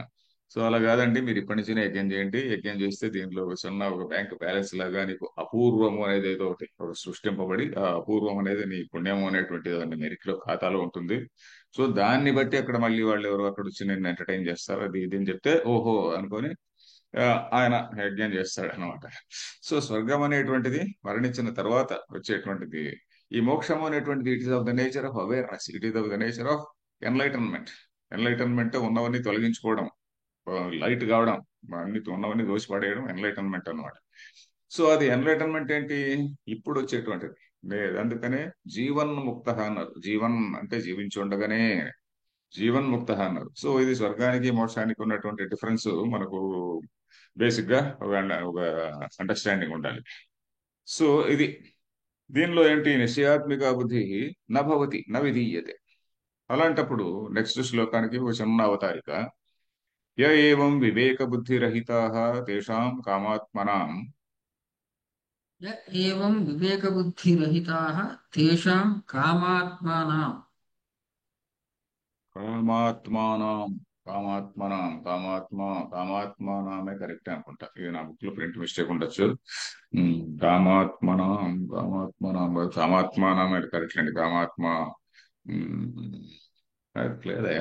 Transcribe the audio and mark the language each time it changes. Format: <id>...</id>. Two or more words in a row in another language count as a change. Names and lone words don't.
<te>సో అలా కాదండి, మీరు ఇప్పటి నుంచినే యజ్ఞం చేయండి. యజ్ఞం చేస్తే దీనిలో ఒక చిన్న ఒక</te> <en>bank balance</en> <te>లాగా నీకు అపూర్వము అనేది ఏదో ఒకటి ఒక సృష్టింపబడి, ఆ అపూర్వం అనేది నీ పుణ్యము అనేటువంటి దాన్ని మెరిట్ లో ఖాతాలో ఉంటుంది. సో దాన్ని బట్టి అక్కడ మళ్ళీ వాళ్ళు ఎవరు అక్కడ వచ్చి నిన్ను ఎంటర్టైన్ చేస్తారు, అది ఇది అని చెప్తే ఓహో అనుకొని ఆ, ఆయన యజ్ఞం చేస్తాడు అనమాట. సో స్వర్గం అనేటువంటిది మరణించిన తర్వాత వచ్చేటువంటిది. ఈ మోక్షం అనేటువంటిది</te> <en>it is of the nature of awareness, it is of the nature of enlightenment.</en> <te>ఎన్లైటన్మెంట్ ఉన్నవన్నీ తొలగించుకోవడం, లైట్ కావడం, అన్ని ఉన్నవన్నీ దోషిపడేయడం ఎన్లైటన్మెంట్ అన్నమాట. సో అది ఎన్లైటన్మెంట్ ఏంటి? ఇప్పుడు వచ్చేటువంటిది అందుకనే జీవన్ ముక్త అన్నారు. జీవన్ అంటే జీవించి ఉండగానే జీవన్ ముక్త అన్నారు. సో ఇది స్వర్గానికి మోక్షానికి ఉన్నటువంటి డిఫరెన్స్ మనకు బేసిక్ గా ఒక అండర్స్టాండింగ్ ఉండాలి. సో ఇది దీనిలో ఏంటి?</te> <sa>నిశ్చయాత్మిక బుద్ధి నభవతి న విధీయతే.</sa> <te>అలాంటప్పుడు నెక్స్ట్ శ్లోకానికి ఒక చిన్న అవతారిక.</te> <sa>య ఏవం వివేక బుద్ధిరహితాః తేషాం కామాత్మనాం य एवं विवेकबुद्धिरहिताः तेषां कामात्मानां</sa> <te>కామాత్మానం కామాత్మ కామాత్మానమే కరెక్ట్ అనుకుంటా. ఇది నా బుక్ లో</te> <en>print mistake</en> <te>ఉండొచ్చు. కామాత్మానం అది కరెక్ట్ అండి. కామాత్మ ఉమ్, కరెక్ట్ లేదా?</te>